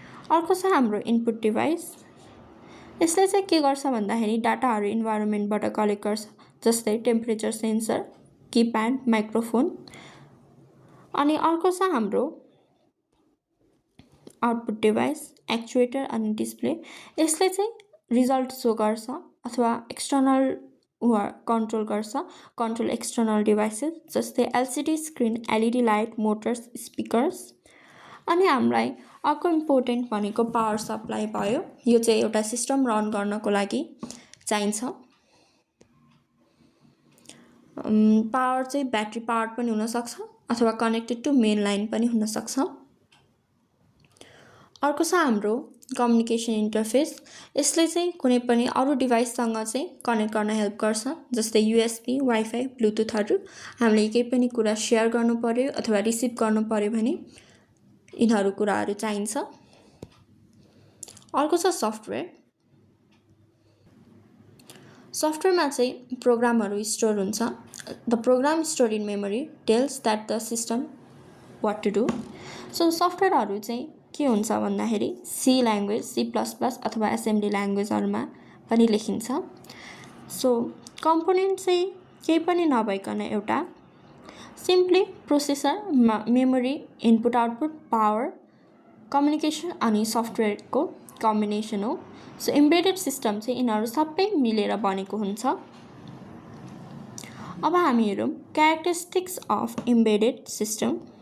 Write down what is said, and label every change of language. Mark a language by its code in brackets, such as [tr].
[ne] अर्को छ हाम्रो इनपुट डिभाइस। यसले चाहिँ के गर्छ भन्दाखेरि डाटाहरू इन्भाइरोमेन्टबाट कलेक्ट गर्छ जस्तै टेम्परेचर सेन्सर, किप्याड, माइक्रोफोन। अनि अर्को छ हाम्रो आउटपुट डिभाइस, एक्चुएटर अनि डिस्प्ले। यसले चाहिँ रिजल्ट सो गर्छ अथवा एक्सटर्नल कन्ट्रोल गर्छ, [en] control external devices [ne] जस्तै LCD screen, LED light, Motors, speakers. अनि हामीलाई अर्को इम्पोर्टेन्ट भनेको पावर सप्लाई भयो। यो चाहिँ एउटा सिस्टम रन गर्नको लागि चाहिन्छ। पावर चाहिँ ब्याट्री पावर पनि हुनसक्छ अथवा [en] connected to main line [ne] पनि हुनसक्छ। अर्को छ हाम्रो कम्युनिकेसन इन्टरफेस। यसले चाहिँ कुनै पनि अरू डिभाइससँग चाहिँ कनेक्ट गर्न हेल्प गर्छ जस्तै युएसबी, वाइफाई, ब्लुटुथहरू। हामीले केही पनि कुरा सेयर गर्नु पर्यो अथवा रिसिभ गर्नु पर्यो भने यिनीहरू कुराहरू चाहिन्छ। अर्को छ सफ्टवेयर। सफ्टवेयरमा चाहिँ प्रोग्रामहरू स्टोर हुन्छ। [en] The program store in memory tells that the system what to do. [ne] So सफ्टवेयरहरू चाहिँ के हुन्छ भन्दाखेरि सी ल्याङ्ग्वेज, C++ अथवा एसेम्ब्ली ल्याङ्ग्वेजहरूमा पनि लेखिन्छ। सो कम्पोनेन्ट चाहिँ केही पनि नभइकन एउटा simply processor, memory, input output, power, communication अनि सफ्टवेयरको कम्बिनेसन हो। सो एम्बेडेड सिस्टम चाहिँ यिनीहरू सबै मिलेर बनेको हुन्छ। अब हामी हेरौँ [en] Characteristics of embedded system.